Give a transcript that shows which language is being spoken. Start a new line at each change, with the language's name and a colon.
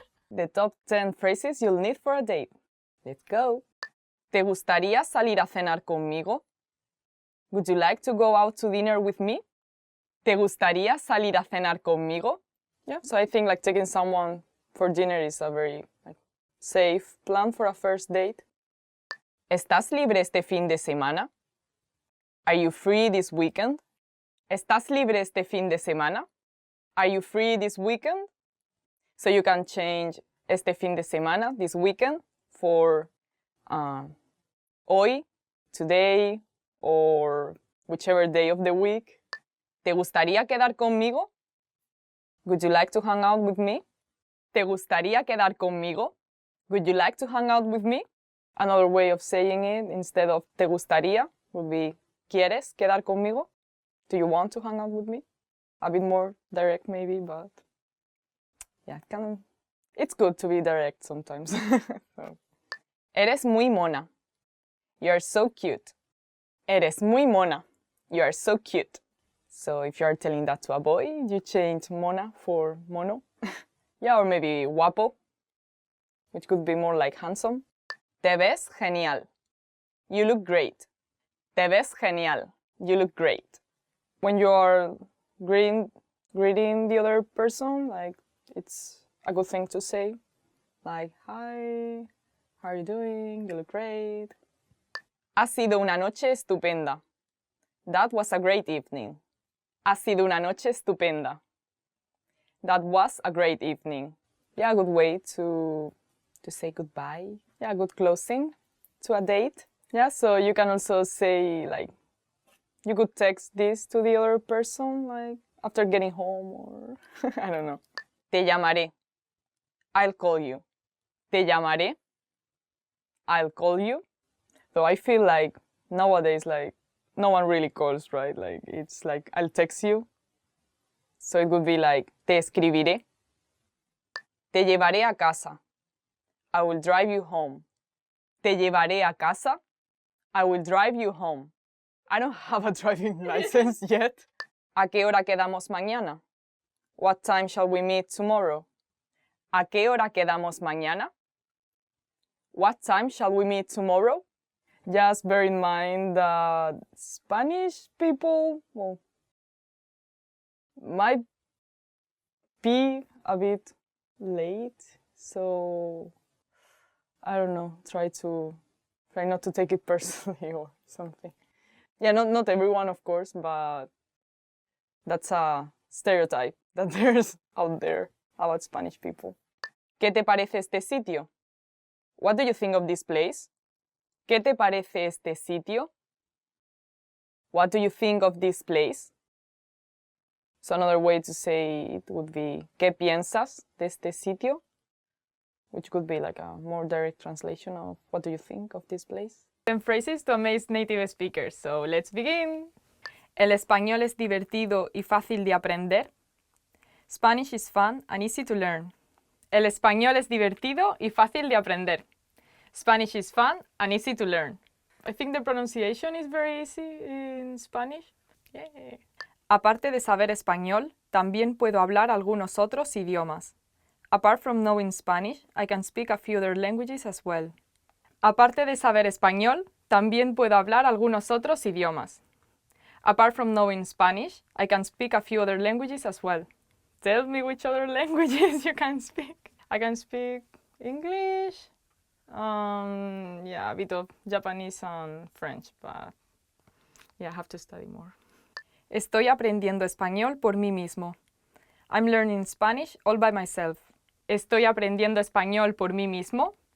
English: The top 10 phrases you'll need for a date. Let's go.
Spanish: ¿Te gustaría salir a cenar conmigo?
English: Would you like to go out to dinner with me?
Spanish: ¿Te gustaría salir a cenar conmigo?
English: Yeah, so I think like taking someone for dinner is a very safe plan for a first date.
Spanish: ¿Estás libre este fin de semana?
English: Are you free this weekend?
Spanish: ¿Estás libre este fin de semana?
English: Are you free this weekend? So you can change
Spanish: este fin de semana,
English: this weekend, for hoy, today, or whichever day of the week.
Spanish: ¿Te gustaría quedar conmigo?
English: Would you like to hang out with me?
Spanish: ¿Te gustaría quedar conmigo?
English: Would you like to hang out with me? Another way of saying it, instead of
Spanish: te gustaría,
English: would be
Spanish: ¿quieres quedar conmigo?
English: Do you want to hang out with me? A bit more direct maybe, but yeah, it's good to be direct sometimes. So.
Spanish: Eres muy mona.
English: You are so cute.
Spanish: Eres muy mona.
English: You are so cute. So if you are telling that to a boy, you change mona for mono. Yeah, or maybe guapo. which could be more like handsome.
Spanish: Te ves genial.
English: You look great.
Spanish: Te ves genial.
English: You look great. When you are greeting the other person, like, it's a good thing to say. Like, hi, how are you doing? You look great.
Spanish: Ha sido una noche estupenda.
English: That was a great evening.
Spanish: Ha sido una noche estupenda.
English: That was a great evening. Yeah, a good way to say goodbye. Yeah, good closing to a date. Yeah, so you can also say, like, you could text this to the other person, like, after getting home, or I don't know.
Spanish: Te llamaré.
English: I'll call you.
Spanish: Te llamaré.
English: I'll call you. So I feel like nowadays, like, no one really calls, right? Like, it's like, I'll text you. So it would be like,
Spanish: te escribiré. Te llevaré a casa.
English: I will drive you home. Te llevaré a casa. I will drive you home. I don't have a driving license yet.
Spanish: ¿A qué hora quedamos mañana?
English: What time shall we meet tomorrow?
Spanish: ¿A qué hora quedamos mañana?
English: What time shall we meet tomorrow? Just bear in mind that Spanish people, well, might be a bit late, so I don't know, try not to take it personally or something. Yeah, not everyone, of course, but that's a stereotype that there's out there about Spanish people.
Spanish: ¿Qué te parece este sitio?
English: What do you think of this place?
Spanish: ¿Qué te parece este sitio?
English: What do you think of this place? So another way to say it would be
Spanish: ¿Qué piensas de este sitio?
English: Which could be like a more direct translation of what do you think of this place? 10 phrases to amaze native speakers. So let's begin.
Spanish: El español es divertido y fácil de aprender.
English: Spanish is fun and easy to learn.
Spanish: El español es divertido y fácil de aprender.
English: Spanish is fun and easy to learn. I think the pronunciation is very easy in Spanish. Yeah.
Spanish: Aparte de saber español, también puedo hablar algunos otros idiomas.
English: Apart from knowing Spanish, I can speak a few other languages as well.
Spanish: Aparte de saber español, también puedo hablar algunos otros idiomas.
English: Apart from knowing Spanish, I can speak a few other languages as well. Tell me which other languages you can speak. I can speak English, yeah, a bit of Japanese and French, but yeah, I have to study more.
Spanish: Estoy aprendiendo español por mí mismo.
English: I'm learning Spanish all by myself.
Spanish: Estoy aprendiendo español por mí mismo.